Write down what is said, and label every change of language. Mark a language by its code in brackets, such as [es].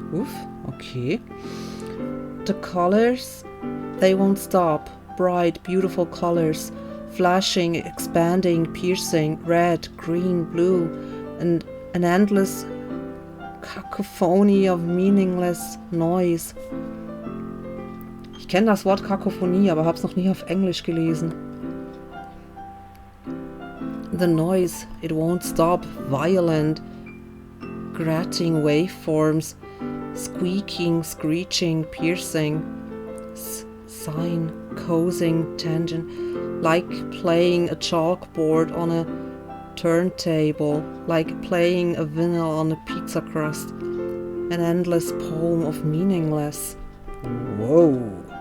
[en] Oof, okay. The colors, they won't stop. Bright, beautiful colors. Flashing, expanding, piercing, red, green, blue, and an endless cacophony of meaningless noise. [de] Ich kenne das Wort Kakophonie, aber hab's noch nie auf Englisch gelesen. [en] The noise, it won't stop, violent, grating waveforms, squeaking, screeching, piercing, sighing, coaxing, tangent, like playing a chalkboard on a turntable, like playing a vinyl on a pizza crust, an endless poem of meaningless. Whoa!